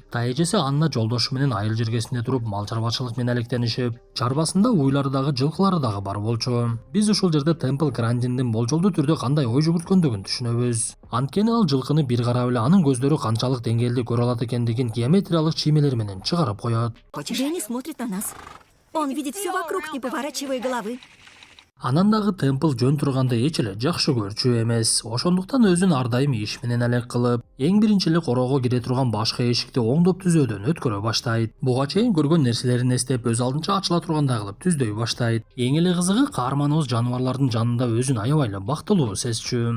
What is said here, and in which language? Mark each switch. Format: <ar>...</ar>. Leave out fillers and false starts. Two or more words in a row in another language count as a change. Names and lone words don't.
<ky>Тайэжеси Анна жолдошу менен айыл жергесинде туруп мал чарбачылык менен алектенишип, чарбасында уйлары дагы жылкылары дагы бар болчу. Биз ушул жерде Темпл Грандиндин болжолдуу түрдө кандай ой жүгүрткөндүгүн түшүнөбүз. Анткени ал жылкыны бир карап эле анын көздөрү канчалык деңгээлде көрө алат экендигин геометриялык чиймелер менен чыгарып коет.</ky> <ru>Дэнни смотрит на нас. Он видит все вокруг, не поворачивая головы.</ru> <ky>Анан дагы Темпл жөн турганда эч эле жакшы көрчү эмес. Ошондуктан өзүн ар дайым иш менен алек кылып, эң биринчи эле короого кире турган башкы эшикти оңдоп түзөөдөн өткөрө баштайт. Буга чейин көргөн нерселерин эстеп, өз алдынча ачыла тургандай кылып түздөй баштайт. Эң эле кызыгы, каарманыбыз жаныбарлардын жанында өзүн аябай эле бактылуу сезчү.</ky>